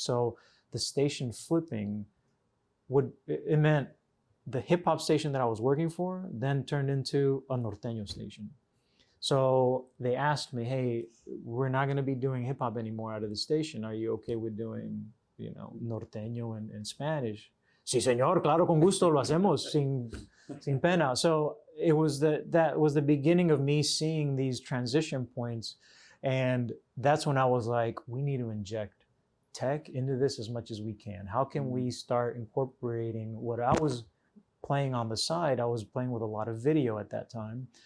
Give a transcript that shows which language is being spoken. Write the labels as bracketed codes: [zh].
[en] So the station flipping it meant the hip hop station that I was working for then turned into a norteño station. So they asked me, hey, we're not going to be doing hip hop anymore out of the station. Are you okay with doing, norteño and Spanish? [es] Sí, señor, claro, con gusto lo hacemos, sin pena. [en] So it was that was the beginning of me seeing these transition points. And that's when I was like, we need to inject tech into this as much as we can. How can we start incorporating what I was playing on the side? I was playing with a lot of video at that time.